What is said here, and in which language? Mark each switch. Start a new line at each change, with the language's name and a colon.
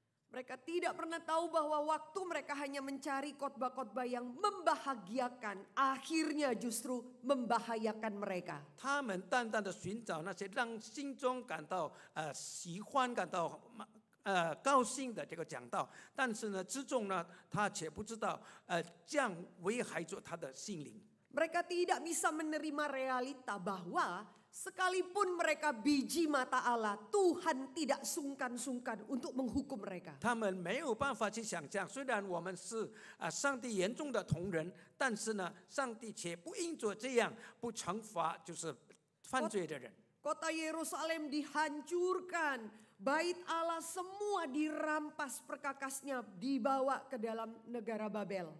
Indonesian: Mereka tidak pernah tahu bahwa waktu mereka hanya mencari khotbah-khotbah yang membahagiakan, akhirnya justru membahayakan mereka.
Chinese: 他们单单的寻找那些让心中感到喜欢、感到高兴的这个讲道，但是呢，之中呢，他却不知道这样危害着他的心灵。
Indonesian: Mereka tidak bisa menerima realita bahwa sekalipun mereka biji mata Allah, Tuhan tidak sungkan-sungkan untuk menghukum mereka.
Chinese: 他们没有办法去想象，虽然我们是上帝眼中的同人，但是呢，上帝却不因着这样不惩罚就是犯罪的人。
Indonesian: Kota Yerusalem dihancurkan, bait Allah semua dirampas perkakasnya, dibawa ke dalam negara Babel.